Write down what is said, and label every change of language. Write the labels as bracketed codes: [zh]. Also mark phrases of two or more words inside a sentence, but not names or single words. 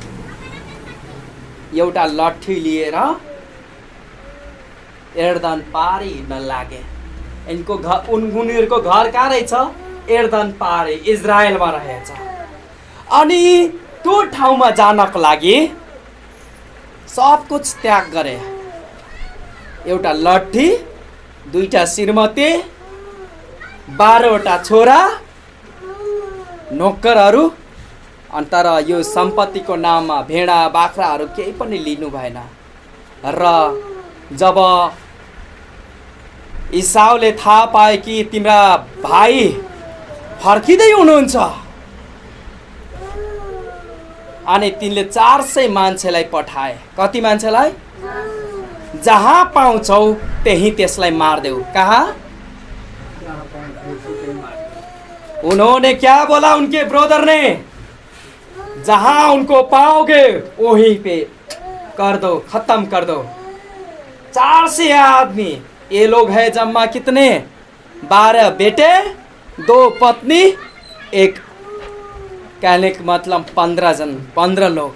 [ne] एउटा लट्ठी लिएर एर्दन पारी हिँड्न लागे। उनीहरूको घर कहाँ रहेछ? एर्दन पारी, इजरायलमा रहेछ। अनि त्यो ठाउँमा जानको लागि [hi] सब कुछ [ne] त्याग गरे। एउटा लट्ठी, 2टा श्रीमती, 12 वटा छोरा, नोकरहरू। अनि तर यो सम्पत्तिको नाममा भेडा बाख्राहरू केही पनि लिनु भएन। र जब इसाउले थाहा पाए कि तिम्रा भाइ फर्किँदै हुनुहुन्छ, अनि तिनले 400 मान्छेलाई पठाए। कति मान्छेलाई? जहाँ पाउँछौ त्यही त्यसलाई मार्देऊ। कहाँ? [hi] उन्होंने क्या बोला उनके ब्रदर ने? जहां उनको पाओगे वहीं पे कर दो, खत्म कर दो। 400 आदमी। ये लोग है जम्मा कितने? 12 बेटे, 2 पत्नी, एक, कहने का मतलब 15 लोग।